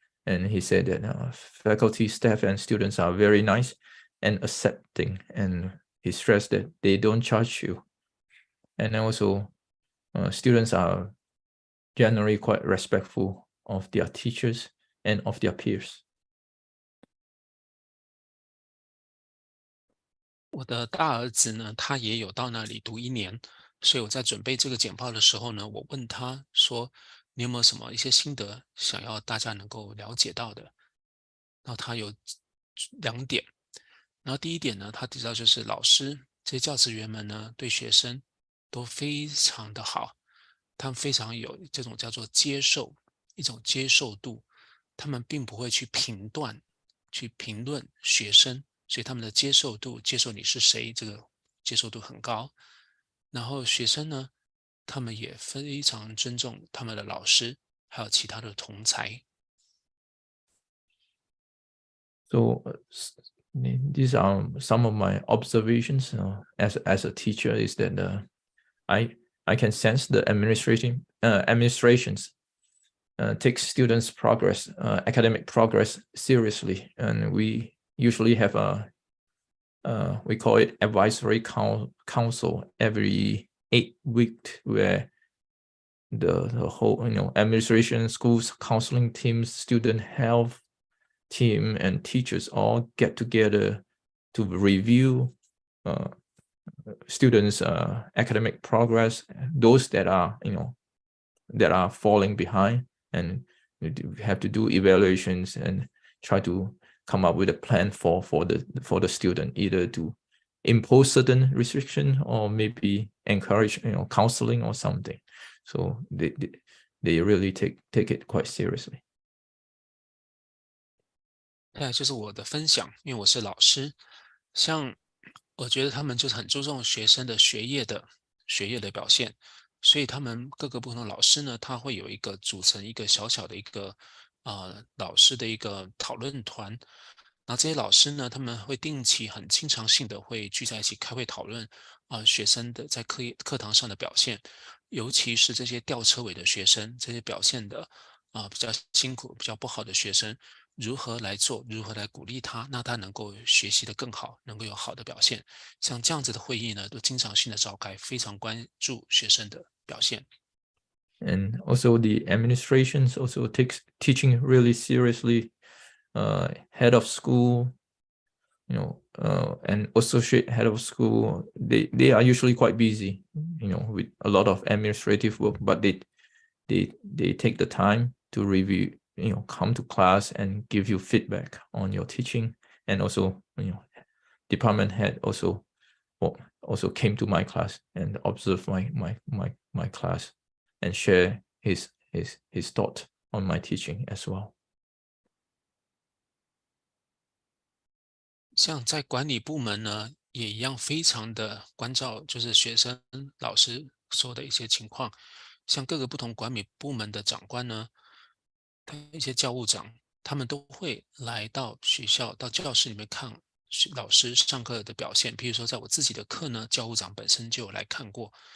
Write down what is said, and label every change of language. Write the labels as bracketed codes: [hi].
[en] And he said that faculty, staff, and students are very nice and accepting, and he stressed that they don't charge you. And also students are generally quite respectful of their teachers and of their peers. [zh] 我的大儿子呢，他也有到那里读1年，所以我在准备这个简报的时候呢，我问他说：“你有没有什么一些心得想要大家能够了解到的？” 然后他有2点，然后第一点呢，他提到就是老师这些教职员们呢，对学生都非常的好，他们非常有这种叫做接受，一种接受度，他们并不会去评断、去评论学生。所以他们的接受度，接受你是谁，这个接受度很高。然后学生呢，他们也非常尊重他们的老师，还有其他的同才。 [en] So these are some of my observations as a teacher. Is that I can sense the administrations take students' progress, academic progress seriously, and we usually have we call it advisory council every 8 weeks, where the whole administration, schools, counseling teams, student health team, and teachers all get together to review students' academic progress, those that are that are falling behind, and we have to do evaluations and try to come up with a plan for the student, either to impose certain restriction or maybe encourage counseling or something. So they really take it quite seriously. [zh] 再来就是我的分享，因为我是老师，像我觉得他们就是很注重学生的学业的表现，所以他们各个不同的老师呢，他会有一个组成一个小小的一个老师的一个讨论团，然后这些老师呢，他们会定期很经常性的会聚在一起开会讨论学生的在课堂上的表现，尤其是这些吊车尾的学生，这些表现的比较辛苦、比较不好的学生，如何来做，如何来鼓励他，那他能够学习得更好，能够有好的表现。像这样子的会议呢，都经常性的召开，非常关注学生的表现。 [en] And also the administrations also takes teaching really seriously. Head of school, and associate head of school, they are usually quite busy, with a lot of administrative work, but they take the time to review, come to class and give you feedback on your teaching. And also, department head also came to my class and observed my class and share his thought on my teaching as well. [zh] 像在管理部门呢，也一样非常的关照，就是学生、老师说的一些情况。像各个不同管理部门的长官呢，一些教务长，他们都会来到学校、到教室里面看老师上课的表现。比如说，在我自己的课呢，教务长本身就有来看过。